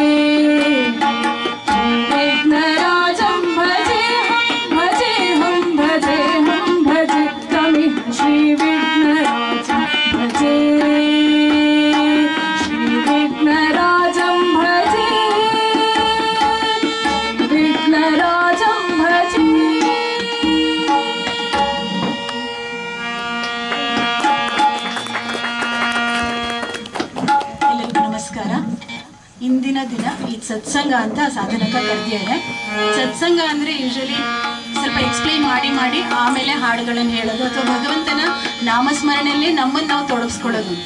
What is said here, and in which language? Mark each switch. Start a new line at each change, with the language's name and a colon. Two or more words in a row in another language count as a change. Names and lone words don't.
Sanskrit: विघ्नराजं भजेऽहं भजे तमिह श्री विघ्नराजं भजे श्री विघ्नराजं भजे विघ्नराजं भजे
Kannada: ಎಲ್ಲರಿಗೂ ನಮಸ್ಕಾರ. ಇಂದಿನ ದಿನ ಈ ಸತ್ಸಂಗ ಅಂತ ಸಾಧನಕ ಕರೆದಿದ್ದಾರೆ. ಸತ್ಸಂಗ ಅಂದರೆ ಯೂಶಲಿ ಸ್ವಲ್ಪ ಎಕ್ಸ್ಪ್ಲೈನ್ ಮಾಡಿ ಆಮೇಲೆ ಹಾಡುಗಳನ್ನು ಹೇಳೋದು ಅಥವಾ ಭಗವಂತನ ನಾಮಸ್ಮರಣೆಯಲ್ಲಿ ನಮ್ಮನ್ನು ನಾವು ತೊಡಗಿಸ್ಕೊಳ್ಳೋದು ಅಂತ.